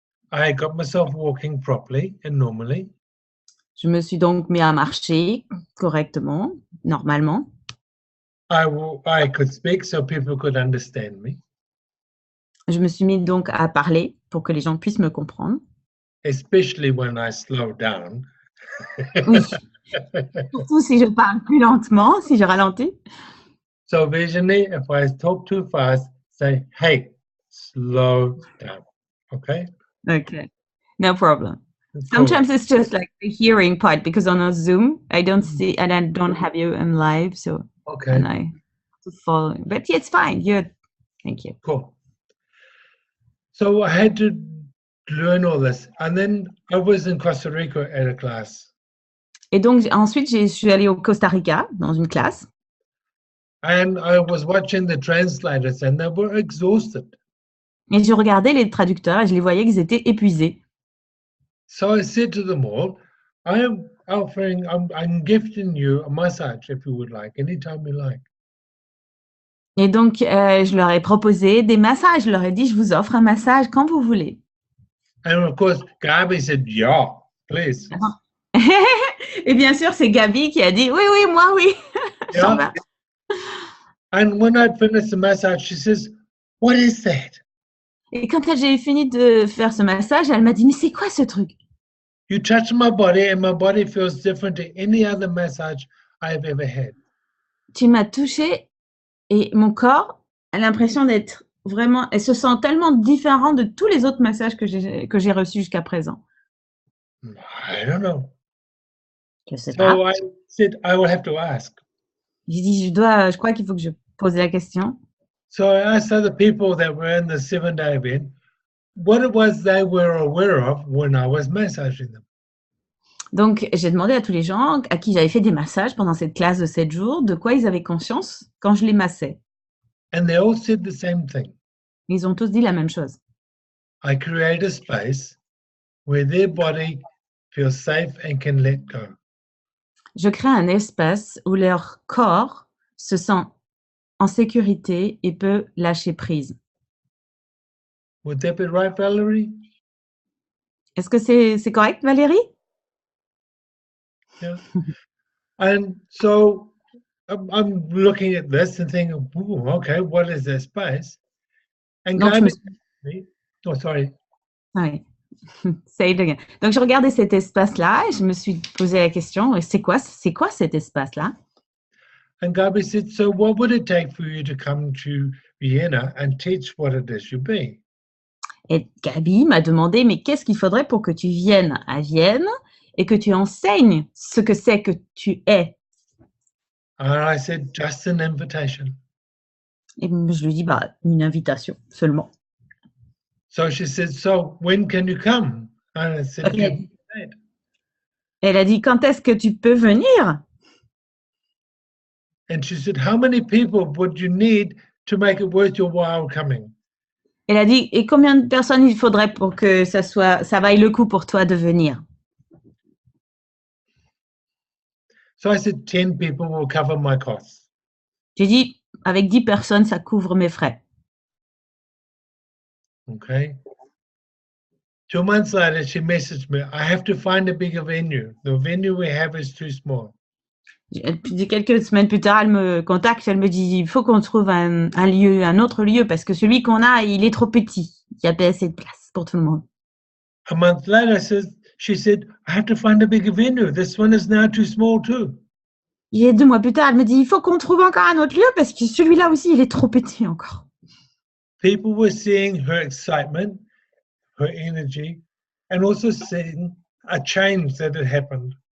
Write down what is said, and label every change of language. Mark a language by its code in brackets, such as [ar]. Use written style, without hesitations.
[en] I got myself walking properly and normally. [fr] Je me suis donc mis à marcher correctement, normalement. [en] I could speak so people could understand me. [fr] Je me suis mis donc à parler pour que les gens puissent me comprendre. [en] Especially when I slow down. [fr] Oui. Surtout si je parle plus lentement, si je ralentis. [en] So visually, if I talk too fast, say, hey, slow down. Okay? Okay. No problem. Cool. Sometimes it's just like the hearing part because on a Zoom, I don't see and I don't have you in live. So okay. And I have to follow. But yeah, it's fine. Good. Thank you. Cool. So I had to learn all this. And then I was in Costa Rica at a class. [fr] Et donc, ensuite, je suis allée au Costa Rica dans une classe. [en] And I was watching the translators and they were exhausted. [fr] Et je regardais les traducteurs et je les voyais qu'ils étaient épuisés. [en] So I said to them all, I'm gifting you a massage if you would like, anytime you like. [fr] Et donc, je leur ai proposé des massages. Je leur ai dit, je vous offre un massage quand vous voulez. [en] And of course, Gabi said, yeah, please. [fr] Et bien sûr, c'est Gabi qui a dit, oui, oui, moi, oui. [en] And when I'd finished the massage, she says, what is that? [fr] Et quand j'ai fini de faire ce massage, elle m'a dit, mais c'est quoi ce truc? [en] You touch my body and my body feels different to any other massage I've ever had. [fr] Tu m'as touchée et mon corps a l'impression d'être vraiment, elle se sent tellement différent de tous les autres massages que j'ai reçus jusqu'à présent. [en] I don't know. [fr] Je sais [en] So [fr] pas. [en] I said, I will have to ask. [fr] J'ai dit, je crois qu'il faut que je pose la question. [en] So I asked other people that were in the 7-day event what it was they were aware of when I was massaging them. [fr] Donc, j'ai demandé à tous les gens à qui j'avais fait des massages pendant cette classe de 7 jours, de quoi ils avaient conscience quand je les massais. [en] And they all said the same thing. [fr] Ils ont tous dit la même chose. [en] I create a space where their body feels safe and can let go. [fr] Je crée un espace où leur corps se sent en sécurité et peut lâcher prise. [en] Would that be right, Valerie? [fr] Est-ce que c'est correct, Valérie? [en] Yeah. And so I'm looking at this and thinking, ooh, okay, what is this space? And [fr] Donc, je me [en] Gabi, oh, sorry. [fr] Ouais. [en] Say it again. [fr] Donc, je regardais cet espace-là et je me suis posé la question, c'est quoi cet espace-là? [en] And Gabi said, so what would it take for you to come to Vienna and teach what it is you be? [fr] Et Gabi m'a demandé, mais qu'est-ce qu'il faudrait pour que tu viennes à Vienne et que tu enseignes ce que c'est que tu es? [en] And I said, just an invitation. [fr] Et je lui dis, bah, une invitation seulement. [en] So she said, so when can you come? And I said, Ok. give me a date. [fr] Elle a dit, quand est-ce que tu peux venir? [en] And she said, how many people would you need to make it worth your while coming? [fr] Elle a dit, et combien de personnes il faudrait pour que ça vaille le coup pour toi de venir? [en] So I said, 10 people will cover my costs. [fr] J'ai dit, avec 10 personnes, ça couvre mes frais. [en] Okay. 2 months later, she messaged me, I have to find a bigger venue. The venue we have is too small. [fr] Puis quelques semaines plus tard, elle me contacte, elle me dit, il faut qu'on trouve un lieu, un autre lieu, parce que celui qu'on a, il est trop petit. Il n'y a pas assez de place pour tout le monde. [en] A month later, she said, I have to find a bigger venue. This one is now too small too. [fr] Et 2 mois plus tard, elle me dit, il faut qu'on trouve encore un autre lieu, parce que celui-là aussi, il est trop petit encore. [en] People were seeing her excitement, her energy, and also seeing a change that had happened.